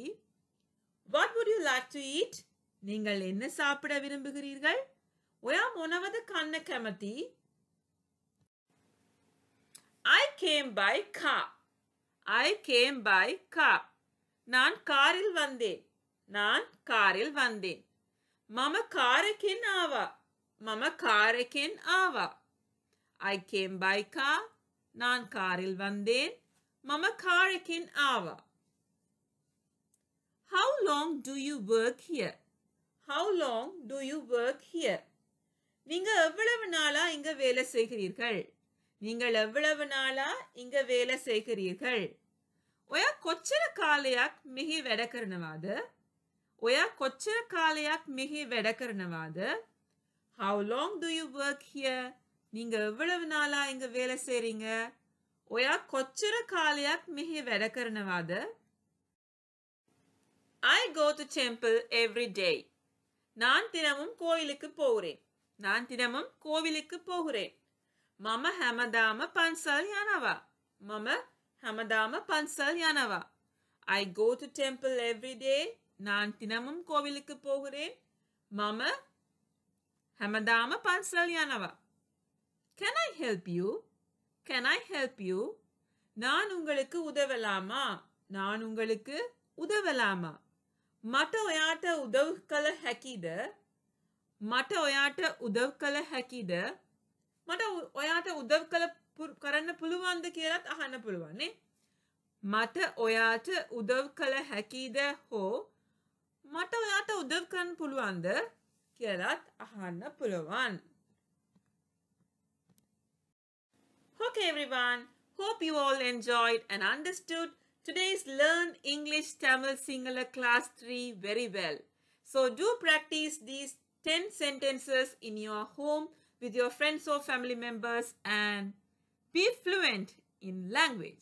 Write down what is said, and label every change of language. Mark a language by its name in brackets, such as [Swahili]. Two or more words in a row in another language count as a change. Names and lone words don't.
[English] What would you like to eat? [Tamil] நீங்கள் என்ன சாப்பிட விரும்புகிறீர்கள்? [Sinhala] ඔයා මොනවද කන්න කැමති? [English] I came by car. I came by car. [Tamil] நான் காரில் வந்தேன். நான் காரில் வந்தேன். [Sinhala] මම කාරකින් ආවා. මම කාරකින් ආවා. [English] I came by car. [Tamil] நான் காரில் வந்தேன். [Sinhala] මම කාරකින් ආවා. [English] How long do you work here? How long do you work here? [Tamil] நீங்க எவ்வளவு நாளா இங்க வேலை செய்கிறீர்கள்? நீங்கள் எவ்வளவு நாளா இங்க வேலை செய்கிறீர்கள்? [Sinhala] ඔයා කොච්චර කාලයක් මෙහි වැඩ කරනවාද? ඔයා කොච්චර කාලයක් මෙහි වැඩ කරනවාද? [English] How long do you work here? [Tamil] நீங்க எவ்வளவு நாளா இங்க வேலை செய்றீங்க? [Sinhala] ඔයා කොච්චර කාලයක් මෙහි වැඩ කරනවාද? [English] I go to temple every day. [Tamil] நான் தினமும் கோயிலுக்கு போகிறேன். நான் தினமும் கோவிலுக்கு போகிறேன். [Sinhala] මම හැමදාම පන්සල් යනවා. මම හැමදාම පන්සල් යනවා. [English] I go to temple every day. [Tamil] நான் தினமும் கோவிலுக்கு போகிறேன். [Sinhala] මම හැමදාම පන්සල් යනවා. [English] Can I help you? Can I help you? [Tamil] நான் உங்களுக்கு உதவலாமா? நான் உங்களுக்கு உதவலாமா? [Sinhala] මට ඔයාට උදව් කළ හැකිද? මට ඔයාට උදව් කළ හැකිද? මට ඔයාට උදව් කරන්න පුළුවන්ද කියලාත් අහන්න පුළුවන් නේ. මට ඔයාට උදව් කළ හැකිද හෝ මට ඔයාට උදව් කරන්න පුළුවන්ද කියලාත් අහන්න පුළුවන්. [English] Okay everyone, hope you all enjoyed and understood today's Learn English Tamil Sinhala Class 3 very well. So do practice these 10 sentences in your home with your friends or family members and be fluent in language.